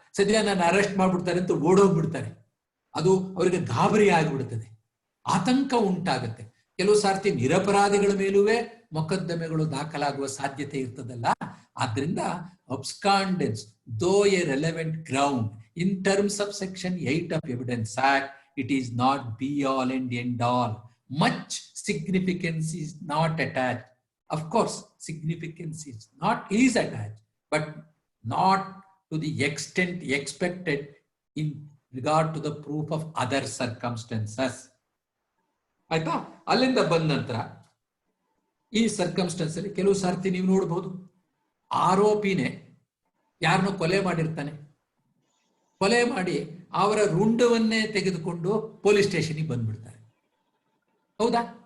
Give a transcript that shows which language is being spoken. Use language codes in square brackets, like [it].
[kn] ಸದ್ಯ ನಾನು ಅರೆಸ್ಟ್ ಮಾಡ್ಬಿಡ್ತಾರೆ ಅಂತ ಓಡೋಗ್ಬಿಡ್ತಾರೆ. ಅದು ಅವರಿಗೆ ಗಾಬರಿ ಆಗಿಬಿಡ್ತದೆ, ಆತಂಕ ಉಂಟಾಗುತ್ತೆ. ಕೆಲವು ಸಾರ್ತಿ ನಿರಪರಾಧಿಗಳ ಮೇಲೂ ಮೊಕದ್ದಮೆಗಳು ದಾಖಲಾಗುವ ಸಾಧ್ಯತೆ ಇರ್ತದಲ್ಲ. [en] ಆದ್ರಿಂದ abscondence though a relevant ground in terms of section 8 of evidence act, it is not be all and end all. Much significance is not attached. Of course, significance is attached, but not to the extent expected in regard to the proof of other circumstances. [kn] ಆಯ್ತಾ? ಅಲ್ಲಿಂದ ಬಂದ ನಂತರ ಈ circumstances ಅಲ್ಲಿ ಕೆಲವು ಸಾರ್ತಿ ನೀವು ನೋಡಬಹುದು, ಆರೋಪಿನೇ ಯಾರನ್ನೋ ಕೊಲೆ ಮಾಡಿರ್ತಾನೆ, ಕೊಲೆ ಮಾಡಿ ಅವರ ರುಂಡವನ್ನೇ ತೆಗೆದುಕೊಂಡು ಪೊಲೀಸ್ ಸ್ಟೇಷನ್ಗೆ ಬಂದ್ಬಿಡ್ತಾರೆ. ಹೌದಾ?